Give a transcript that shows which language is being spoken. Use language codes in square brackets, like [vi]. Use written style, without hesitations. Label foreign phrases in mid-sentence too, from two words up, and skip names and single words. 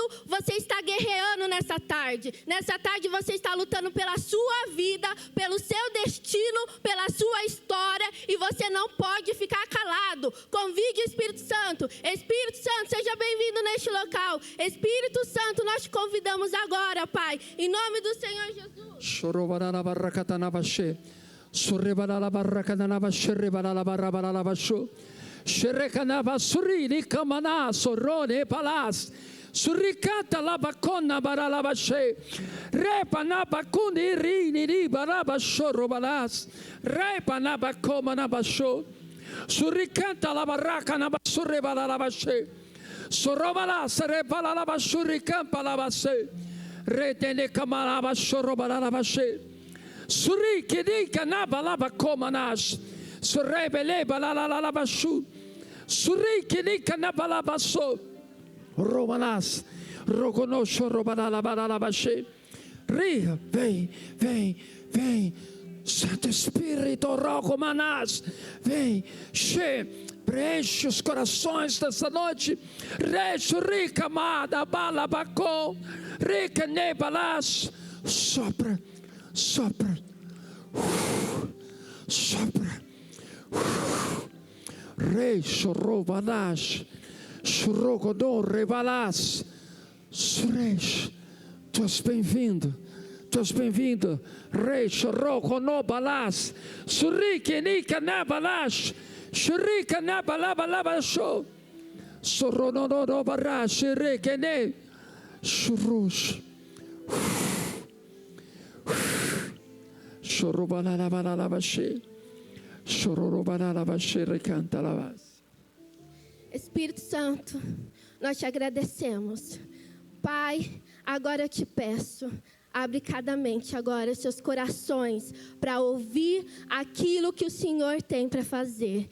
[pt] Você está guerreando nessa tarde. Nessa tarde você está lutando pela sua vida, pelo seu destino, pela sua história. E você não pode ficar calado. Convide o Espírito Santo. Espírito Santo, seja bem-vindo neste local. Espírito Santo, nós te convidamos agora, Pai, em nome do Senhor Jesus. Surrebalala barracanava sherrebalala barrabalala shu sherrecanava surri camana sorone palas surricata la baconna baralava she repanaba cuni rini baraba shorobalas repanaba comana shu surricata la barracana surrebalala she sorobala serebalala surricampa la she retene camana shorobalala she Suri kedika na balaba komanas. Surebele balala bashu. Suri kedika na balaba so. Romanas. Rogonosho robalala balala bashe. Ria, vem. Santo Espírito, rogomanas. Vem, che. Preenche os corações dessa noite. Recho rica amada balabacô. Rica nebalas. Sopra. Sopra, Rei chorovanas, chorogodon revalas, Suresh, tu és bem-vindo, Rei chorogonobalas, Surike nika nabalas, Shurika nabalabalabasho, Sorononobaras, Shirikene, Shurush. Espírito Santo, nós te agradecemos. Pai, agora eu te peço, abre cada mente agora os seus corações para ouvir aquilo que o Senhor tem para fazer.